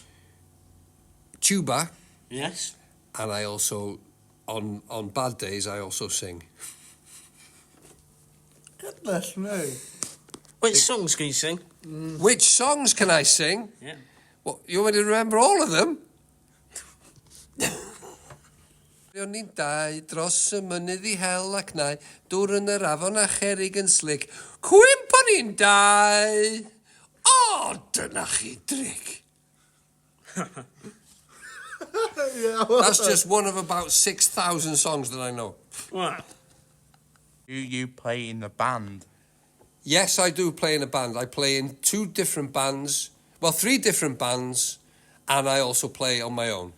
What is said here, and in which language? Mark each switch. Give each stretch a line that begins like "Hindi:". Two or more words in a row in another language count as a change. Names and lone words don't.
English: tuba, Yes? and I also, on bad days, I also sing. Goodness me. Which songs can you sing? Which songs can I sing? Yeah. What, you want me to remember all of them?
Welsh: O'n i'n dau dros y mynydd I hel ac nai, dŵr yn yr afon a cherig yn slic. Cwymp o'n i'n dau. O, dyna chi dric.
English: That's just one of about 6,000 songs that I know. Wow. Do you play in a band? Yes, I do play in a band. I play in 2 different bands, well, 3 different bands, and I also play on my own.